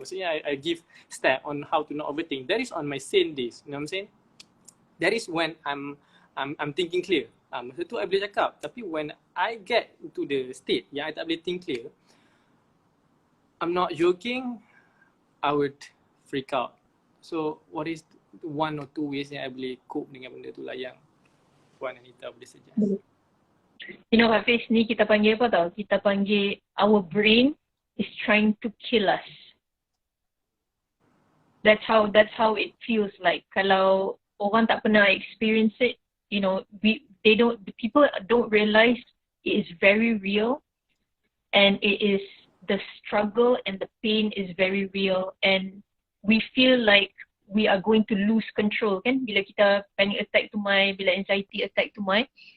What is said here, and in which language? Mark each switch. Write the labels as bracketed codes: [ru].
[ms] Maksudnya [en] I give step on how to not overthink. That is on my sane days. You know what I'm saying? That is when I'm thinking clear. [ms] Masa tu I boleh cakap. [en] Tapi when I get into the state [ms] yang I tak boleh [en] think clear, I'm not joking, I would freak out. So what is 1 or 2 ways yang I boleh cope [ms] dengan benda tu lah yang [en] Puan Anita boleh suggest? You know, [ms] Hafiz, ni kita panggil apa tau? Kita panggil [en] our brain is trying to kill us. That's how it feels like. [ms] Kalau orang tak pernah [en] experience it, you know, people don't realize it is very real, and it is the struggle and the pain is very real, and we feel like we are going to lose control [ms] kan bila kita panic attack tumai, bila anxiety attack tumai.